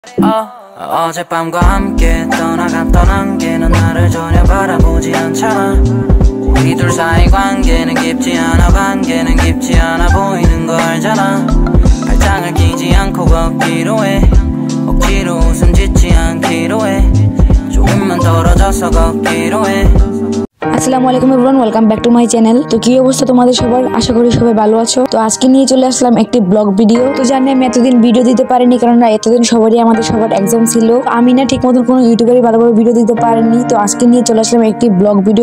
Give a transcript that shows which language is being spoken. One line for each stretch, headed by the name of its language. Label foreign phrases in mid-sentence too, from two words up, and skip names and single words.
Korean: 어젯밤과 함께 떠나갔던 안개는 나를 전혀 바라보지 않잖아. 우리 둘 사이 관계는 깊지 않아 보이는 거 알잖아. 발장을 끼지 않고 걷기로 해. 억지로 웃음 짓지 않기로 해. 조금만 떨어져서 걷기로 해.
Arabic: السلام عليكم
English: everyone, welcome back to my channel.
Bangla: তো কি অবস্থা তোমাদের সবার? আশা করি সবাই ভালো আছো। তো আজকে নিয়ে চলে আসলাম একটি
English: vlog video.
Bangla: তো জানি আমি এতদিন ভিডিও দিতে পারিনি, কারণ এতদিন আমাদের সবার এক্সাম ছিল। আমি না ঠিক মতন কোনো ইউটিউবারই ভালোভাবে ভিডিও দিতে পারিনি। তো আজকে নিয়ে চলে আসলাম একটি
English: vlog video.